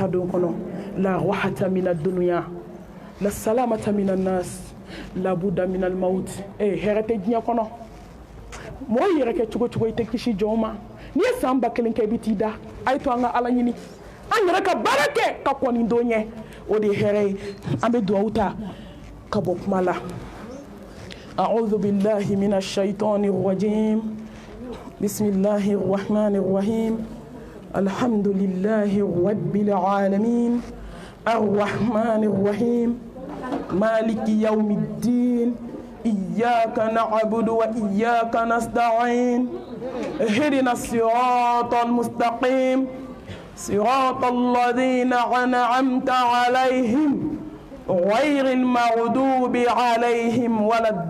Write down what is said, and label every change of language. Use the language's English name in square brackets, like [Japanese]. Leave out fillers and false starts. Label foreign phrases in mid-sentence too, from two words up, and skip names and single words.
[Bambara] don kɔnɔ la [Arabic] راحة من الدنيا لا سلامة من الناس لا بد من الموت [Bambara] hɛrɛ tɛ diɲɛ kɔnɔ mɔgɔ yɛrɛ kɛ cogo cogo i tɛ kisi jɔn ma n'i ye san 1000 kɛ i bɛ t'i da a ye to an ka ala ɲini an yɛrɛ ka baara kɛ ka kɔni don ɲɛ o de ye hɛrɛ ye an bɛ dugawu ta ka bɔ kuma [Arabic] la أعوذ بالله من الشيطان الرجيم بسم الله الرحمن الرحيم الحمد لله رب العالمين الرحمن الرحيم مالك يوم الدين إياك نعبد وإياك نستعين اهدنا الصراط المستقيم صراط الذين أنعمت عليهم غير المغضوب عليهم ولا